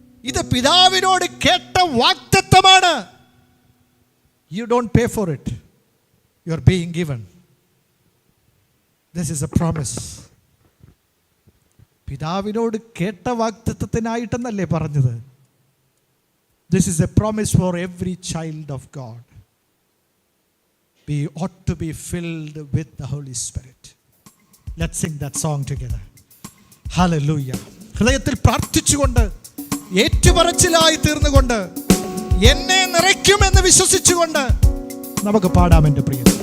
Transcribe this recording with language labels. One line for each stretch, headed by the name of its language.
Malayalam: ഇത് പിതാവിനോട് കേട്ട വാഗ്ദത്തമാണ്.
English: You don't pay for it, you are being given. This is a promise.
Malayalam: പിതാവിനോട് കേട്ട വാഗ്ദത്തത്തിനായിട്ടെന്നല്ലേ പറഞ്ഞത്?
English: This is a promise for every child of God. We ought to be filled with the Holy Spirit. Let's sing that song together. Hallelujah.
Malayalam: ഹൃദയത്തിൽ പ്രാർത്ഥിച്ചുകൊണ്ട്, ഏറ്റുപറച്ചിലായി തീർന്നുകൊണ്ട്, എന്നെ നിറയ്ക്കുമെന്ന് വിശ്വസിച്ചുകൊണ്ട് നമുക്ക് പാടാം എൻ്റെ പ്രിയ.